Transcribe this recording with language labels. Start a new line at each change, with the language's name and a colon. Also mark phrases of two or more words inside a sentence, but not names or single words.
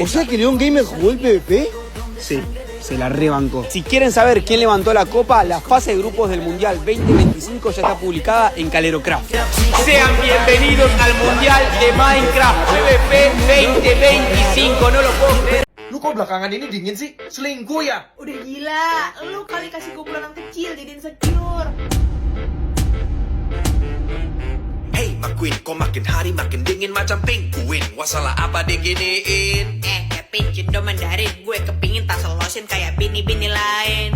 Spanish: O sea que León Gamer jugó el PvP. Sí, se la rebancó. Si quieren saber quién levantó la copa, la fase de grupos del Mundial 2025 ya está publicada en Calerocraft. Sean bienvenidos al Mundial de Minecraft PvP 2025, no lo puedo creer.
Indonesian: Lu kok belakangan ini dingin sih? Selingkuh ya? Udah gila, lu kali kasih gue bulanan kecil jadi insecure. Hey McQueen, kok makin hari makin dingin macam penguin. Masalah apa diginiin? Kevin Cindo Mandarin, gue kepingin tas lotion kayak bini-bini lain.